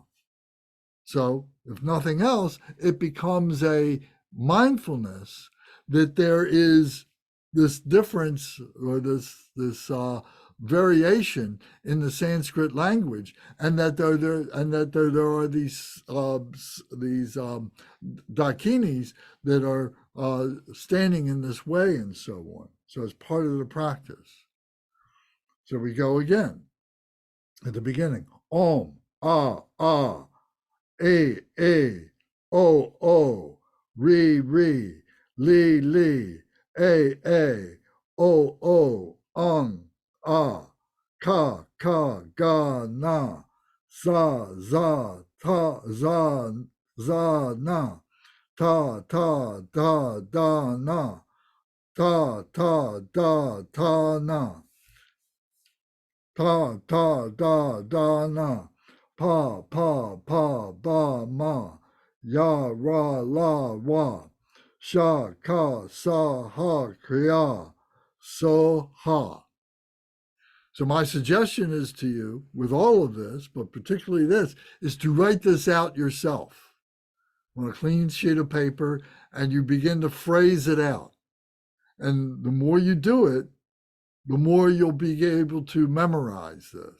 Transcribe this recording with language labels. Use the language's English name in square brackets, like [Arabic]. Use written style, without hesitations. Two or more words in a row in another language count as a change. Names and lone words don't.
[English] So if nothing else, it becomes a mindfulness that there is this difference or this variation in the Sanskrit language, and that there are these dakinis that are standing in this way and so on. So it's part of the practice. So we go again at the beginning. [Sanskrit] ॐ, अ, ओ, रि, लि, ओ, अं, क, ग, न, ज, न, त, द, न, त, न, त, द, न, प, ब, म, य, र, ल, व, श, क, स, ह, क्रिया, सो, ह. [English] So my suggestion is to you, with all of this, but particularly this, is to write this out yourself on a clean sheet of paper, and you begin to phrase it out. And the more you do it, the more you'll be able to memorize this.